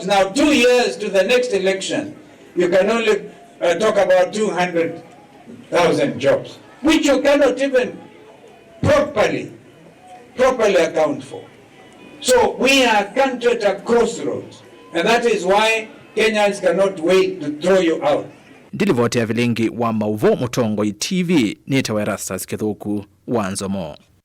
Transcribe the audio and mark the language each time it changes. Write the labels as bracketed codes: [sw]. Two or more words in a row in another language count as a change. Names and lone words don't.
[en] Now, 2 years to the next election, you can only talk about 200,000 jobs. which you cannot even properly account for. So we are a country at a crossroads, and that is why Kenyans cannot wait to throw you out. [kam] Ndilivote ya vilingi wa Mauvo Mutongo TV, nitawe Erastus Kithuku, Wanzomo.